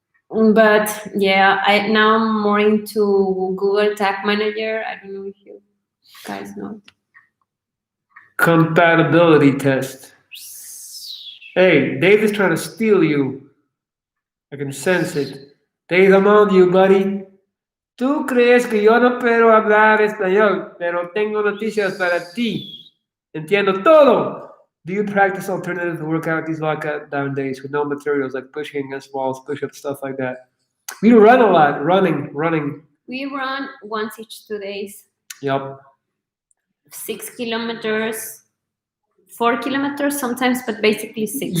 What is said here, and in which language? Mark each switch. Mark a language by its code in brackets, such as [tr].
[en] But yeah, now I'm more into Google Tag Manager. I don't know if you guys know. Compatibility test. Hey, Dave is trying to steal you. I can sense it. Dave, I'm on you, buddy. [es] Tú crees que yo no puedo hablar español, pero tengo noticias para ti. Entiendo todo. [en] Do you practice alternative workout these lockdown days with no materials like pushing against walls, push-ups, stuff like that? We run a lot, running. We run once each 2 days. Yep. 6 kilometers, 4 kilometers sometimes, but basically 6.